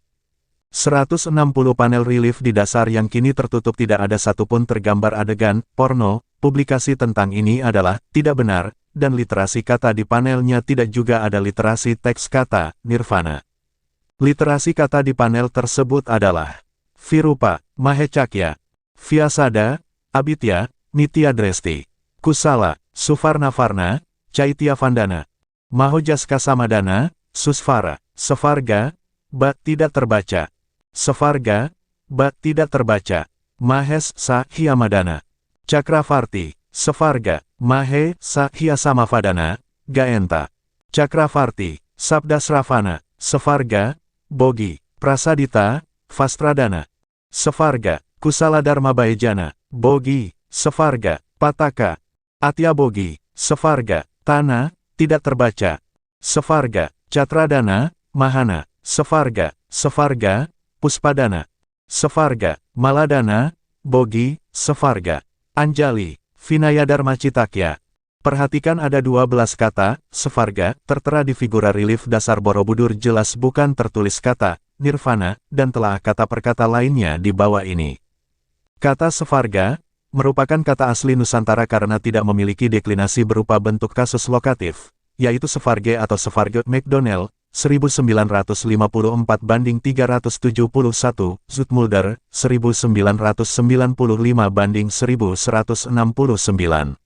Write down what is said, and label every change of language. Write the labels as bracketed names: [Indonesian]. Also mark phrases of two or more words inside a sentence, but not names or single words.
[Indonesian] 160 panel relief di dasar yang kini tertutup tidak ada satupun tergambar adegan porno. Publikasi tentang ini adalah tidak benar, dan literasi kata di panelnya tidak juga ada literasi teks kata nirvana. Literasi kata di panel tersebut adalah Virupa, Mahecakya, Vyasada, Abitya, Nitya Dresti, Kusala, Suvarnavarna, Caitya Vandana, Mahojaska Samadana, Susvara, Sevarga, Ba tidak terbaca. Sevarga, Ba tidak terbaca. Mahes Sa Hyamadana, Cakravarti, Sevarga, Mahe Sa Hyasamavadana, Gaenta, Cakravarti, Sabdasravana, Sevarga, Bogi, Prasadita, Vastradana, Sevarga, Kusala Dharma Baejana, Bogi, Sevarga, Pataka, Atyabogi, Sevarga, Tana, tidak terbaca. Sevarga, Catradana, Mahana, Sevarga, Sevarga, Puspadana, Sevarga, Maladana, Bogi, Sevarga, Anjali, Vinaya Dharma Citakya, Perhatikan ada 12 kata, Svarga, tertera di figura relief dasar Borobudur jelas bukan tertulis kata, Nirvana, dan telah kata per kata lainnya di bawah ini. Kata Svarga merupakan kata asli Nusantara karena tidak memiliki deklinasi berupa bentuk kasus lokatif, yaitu Svarge atau Svarge McDonnell, 1954 banding 371, Zoetmulder, 1995 banding 1169.